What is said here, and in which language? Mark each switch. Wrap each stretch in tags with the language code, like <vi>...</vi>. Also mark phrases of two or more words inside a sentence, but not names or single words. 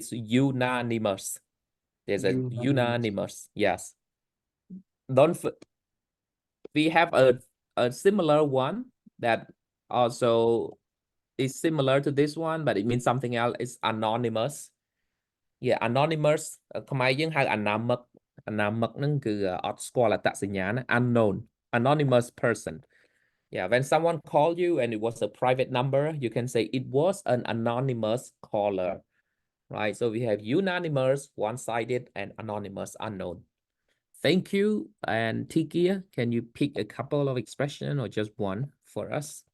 <en>It's unanimous. There's a unanimous. Yes. We have a similar one that also is similar to this one, but it means something else. It's anonymous. Yeah, anonymous.</en> <km>ខ្មែរយើងហៅ anamok ហ្នឹងគឺអត់ស្គាល់អត្តសញ្ញាណ</km> <en>unknown, anonymous person. Yeah, when someone called you and it was a private number, you can say it was an anonymous caller, right? So we have unanimous, one-sided, and anonymous, unknown. Thank you. And Tikia, can you pick a couple of expression or just one for us?</en>